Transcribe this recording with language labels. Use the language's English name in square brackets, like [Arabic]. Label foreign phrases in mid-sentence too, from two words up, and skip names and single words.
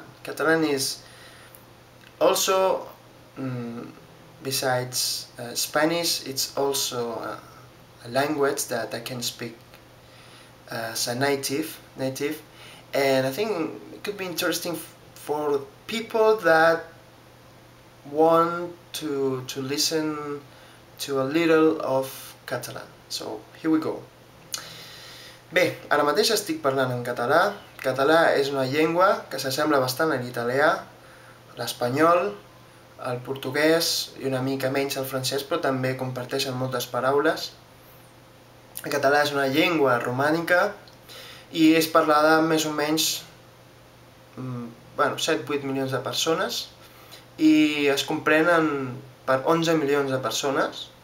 [English] Catalan is also, besides Spanish, it's also a language that I can speak as a native, and I think it could be interesting for people that want to listen to a little of Catalan. So, here we go. [Catalan] Bé, ara mateix estic parlant en català. Català és una llengua que s'assembla bastant a l'italià, l'espanyol, el portuguès i una mica menys el francès, però també comparteixen moltes paraules. El català és una llengua romànica i és parlada més o menys 7-8 milions de persones i es comprenen per 11 milions de persones.